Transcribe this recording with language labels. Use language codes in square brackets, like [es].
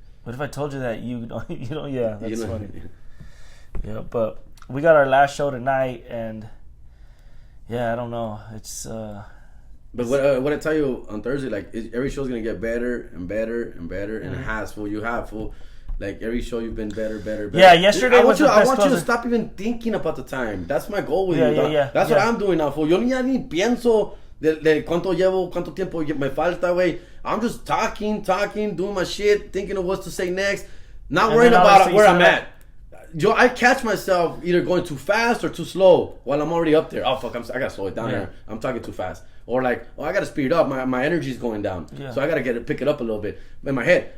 [en] What if I told you that you don't? Yeah, that's funny. Yeah, but we got our last show tonight, and yeah, I don't know. It's. But what I tell you on Thursday, like every show's gonna get better and better and better, and it has full. You have full. Like every show, you've been better. Yeah, yesterday was the best. I want you to stop even thinking about the time. That's my goal with you. Yeah. That's what I'm doing now. Fool. [es] Yo ni pienso de cuánto tiempo me falta, güey. [en] I'm just talking, doing my shit, thinking of what to say next, not worrying about where I'm at. I catch myself either going too fast or too slow while I'm already up there. Oh fuck, I gotta slow it down here. I'm talking too fast. Or like, I gotta speed it up. My energy's going down, so I gotta pick it up a little bit in my head.